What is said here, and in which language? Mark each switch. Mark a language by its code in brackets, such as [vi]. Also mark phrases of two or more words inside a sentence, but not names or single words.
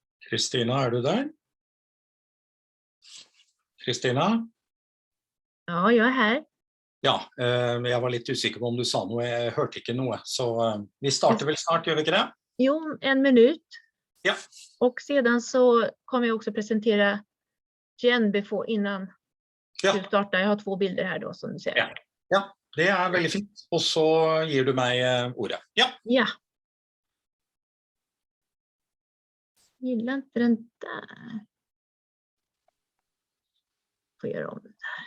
[sv] Kristina, du där? Kristina? Ja, jag är här. Ja, jag var lite [no] usikker på om du sa noe, jeg hørte ikke noe. Så vi starter vel snart, gjør vi ikke det? [sv] Jo, 1 minut. Ja. Och sedan så kommer jag också presentera igen innan du startar. Jag har 2 bilder här då som du ser. Ja. Ja, det är väldigt fint. Och så ger du mig ordet. Ja. Ja. Gillar inte den där. Får göra om det där.